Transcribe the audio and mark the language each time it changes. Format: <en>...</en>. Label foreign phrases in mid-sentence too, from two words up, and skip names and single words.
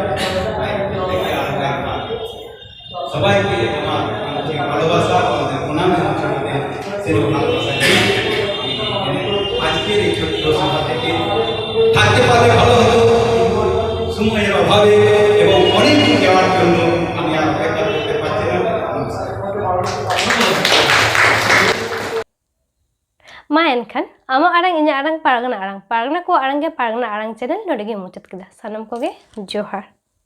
<bn>সবাইকে আমার আন্তরিক ভালোবাসা, আমাদের প্রণাম এবং ছোটদের সেরকম ভালোবাসা জানাই। আজকের এই ছোট্ট সভা থেকে থাকতে পারলে ভালো হতো, সময়ের অভাবে এবং অনেক দূর যাওয়ার জন্য আমি আর অপেক্ষা করতে পারছি না।</bn> <sat>Ma enkan, ama arang inya arang Pargana ko arang ge Pargana Arang channel nodege muchat kida. Sanam koge Johar.</sat>